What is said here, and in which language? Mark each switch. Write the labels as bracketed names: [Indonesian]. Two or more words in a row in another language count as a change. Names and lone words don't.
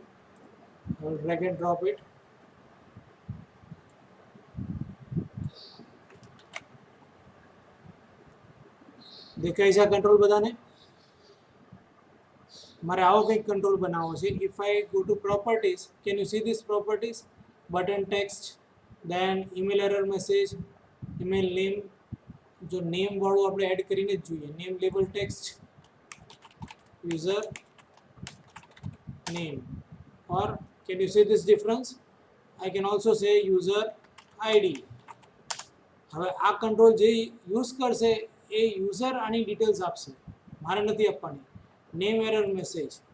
[English] I will drag and drop it. [Gujarati] દેખાય છે આ કંટ્રોલ બધાને? મારે આવો કંઈક કંટ્રોલ બનાવવો છે. [English] If I go to properties, can you see these properties? Button text, then email error message, email name. [Gujarati] જો નેમ વાળું આપણે એડ કરીને જ જોઈએ. [English] name label text, user name. Or can you see this difference? I can also say user ID. [Gujarati] હવે આ કંટ્રોલ જે યુઝ કરશે એ યુઝર આની ડિટેલ્સ આપશે, મારે નથી આપવાની. [English] name error message,